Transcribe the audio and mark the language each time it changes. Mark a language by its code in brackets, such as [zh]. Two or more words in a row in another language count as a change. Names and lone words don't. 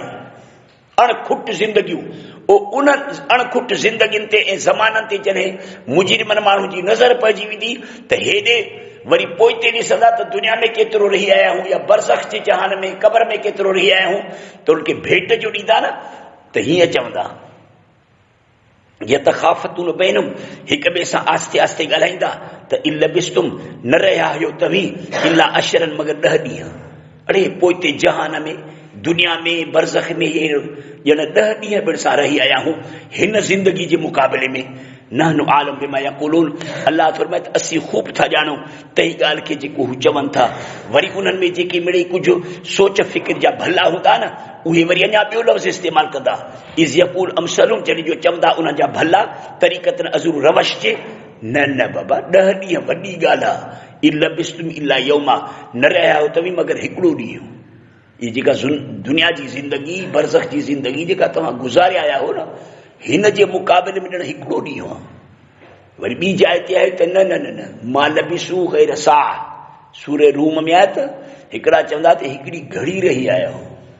[sd] अणखुट ज़िंदगियूं, उन अणखुट ज़िंदगियुनि ते ऐं ज़माननि ते जॾहिं मुजरिमनि माण्हुनि जी नज़र पइजी वेंदी त हेॾे वरी पोइ ते ॾिसंदा त दुनिया में केतिरो रही आया आहियूं या बरज़ख जे जहान में क़बर में केतिरो रही आया आहियूं, त उनखे भेट जो ॾींदा न, त हीअं चवंदा [ar] يتخافتون بينهم, [sd] हिक ॿिए सां आस्ते आस्ते ॻाल्हाईंदा त [ar] إن لبثتم, [sd] न रहिया आहियो तव्हीं [ar] إلا عشرا, [sd] मगर 10 ॾींहं। अड़े पोइ ते जहान में, दुनिया में, बरज़ख में ॼण 10 ॾींहं पिण सां रही आया आहियूं हिन ज़िंदगी जे मुक़ाबले में। [ar] نحن أعلم بما يقولون, [sd] अल्लाह फरमाए त असीं ख़ूब था ॼाणूं तंहिं ॻाल्हि खे जेको हू चवनि था। वरी उन्हनि में जेके मिड़ई कुझु सोच फिक्र जा भला हूंदा न, उहे वरी अञा ॿियो लफ़्ज़ इस्तेमालु कंदा। [ar] إذ يقول أمثلهم, [sd] जॾहिं जो चवंदा उन्हनि जा भला तरीक़तन अज़ुर रवश जे, न न बाबा 10 ॾींहं वॾी ॻाल्हि आहे। [ar] إن لبثتم إلا يوما, [sd] न रहिया आहियो तव्हीं मगर हिकिड़ो ॾींहुं। ये जेका दुनिया जी ज़िंदगी, बरज़ख जी ज़िंदगी जेका तव्हां गुज़ारे आया हो न, हिन जे मुक़ाबले में ॼण हिकिड़ो ॾींहुं आहे। वरी ॿी जाइ ते आहे त न न न न [ar] ما لبثوا غير ساعة, [sd] सूरे रूम में आहे त हिकिड़ा चवंदा त हिकिड़ी घड़ी रही आया हो।